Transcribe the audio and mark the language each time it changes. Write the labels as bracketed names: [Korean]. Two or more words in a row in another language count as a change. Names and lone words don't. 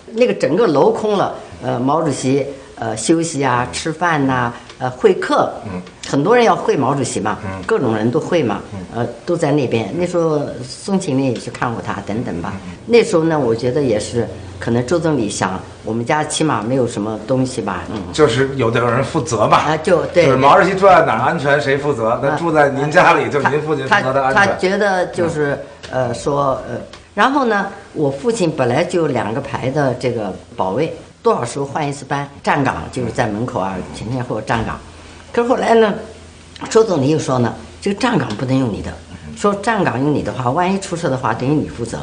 [Chinese] 那個整個樓空了，毛主席休息啊、吃飯吶、會客，很多人要會毛主席嘛，各種人都會嘛，都在那邊。那時候宋慶龄也去看過他，等等吧。那時候呢，我覺得也是，可能周總理想，我們家起碼沒有什麼東西吧，就是有人負責嘛，對，就是毛主席住在哪儿安全誰負責？那住在您家裡，就您父親負責的安全。他覺得就是說然後呢，我父親本來就2個排的這個保衛。多少時候換一次班，站崗就是在門口啊，前前后後站崗。可是後來呢，周總理又說呢，這個站崗不能用你的，說站崗用你的話，萬一出事的話，等於你負責。